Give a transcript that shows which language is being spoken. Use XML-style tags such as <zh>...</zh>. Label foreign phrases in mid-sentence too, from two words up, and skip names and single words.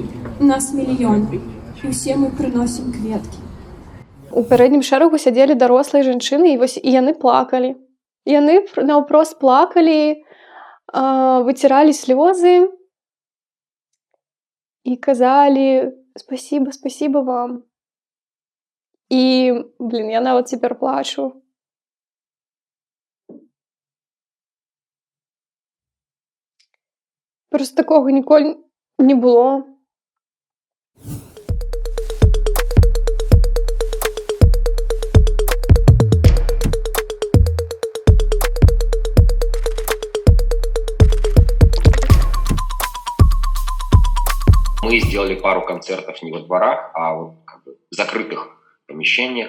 <be>Нас мільён, і ўсе мы прыносім кветкі. У пярэднім шэрагу сядзелі дарослыя жанчыны, і вось і яны плакалі. Яны наўпрост плакалі, выціралі слёзы і казалі:</be> <ru>«Спасибо, спасибо вам».</ru> <be>І, я нават цяпер плачу. Проста такога ніколі не было.</be> <ru>Мы сделали пару концертов не во дворах, а вот как бы в закрытых помещениях.</ru>